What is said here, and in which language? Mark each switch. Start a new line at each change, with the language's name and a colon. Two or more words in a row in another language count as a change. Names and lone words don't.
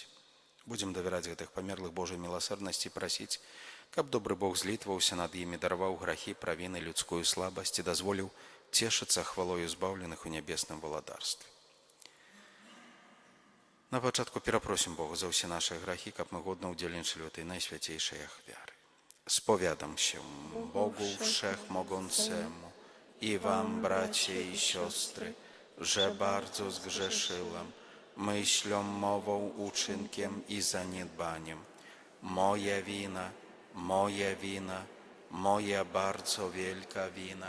Belarusian: Будзем давяраць гэтых памерлых Божай міласэрнасці і прасіць, каб добры Бог злітваўся над імі, дараваў грахі, правіны, людскую слабасць і дазволіў цешыцца хвалою збаўленых у нябесным валадарстве. На пачатку перапросім Бога за ўсе нашы грахі, каб мы годна ўдзельнічалі ў
Polish: tej najświętejszej
Belarusian: ахвяры.
Polish: Spowiadam się Bogu Wszechmogącemu i wam, bracie i siostry, że bardzo zgrzeszyłam myślą, mową, uczynkiem i zaniedbaniem. Moja wina, moja bardzo wielka wina.